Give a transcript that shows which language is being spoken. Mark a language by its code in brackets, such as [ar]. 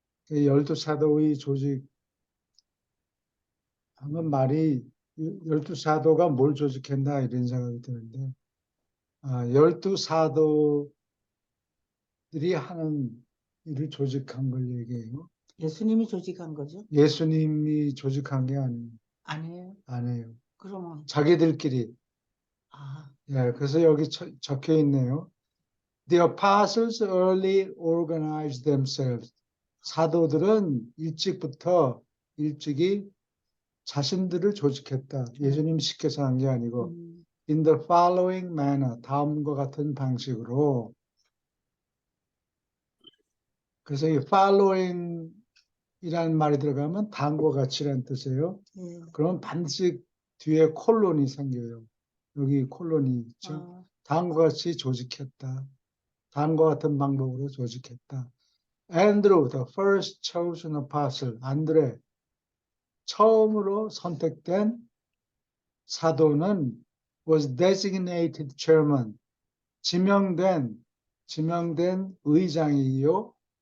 [ko] 12사도의 조직 하면 말이 12사도가 뭘 조직했나 이런 생각이 드는데 12사도들이 하는 일을 조직한 걸 얘기해요. 예수님이 조직한 거죠? 예수님이 조직한 게 아니에요. 아니에요. 그러면, 자기들끼리. 아, 예, 그래서 여기 적혀 있네요. [en] The apostles early organized themselves. [ko] 사도들은 일찍이 자신들을 조직했다. 예수님 시켜서 한 게 아니고 [en] in the following manner [ko] 다음과 같은 방식으로. 그래서 이 following 이라는 말이 들어가면 다음과 같이라는 뜻이에요. 예. 그러면 반드시 뒤에 콜론이 생겨요. 여기 콜론이 있죠. 아, 다음과 같이 조직했다. 다음과 같은 방법으로 조직했다. [en] Andrew, the first chosen apostle, [ko] 안드레, 처음으로 선택된 사도는 [en] was designated chairman, [ko] 지명된 의장이요.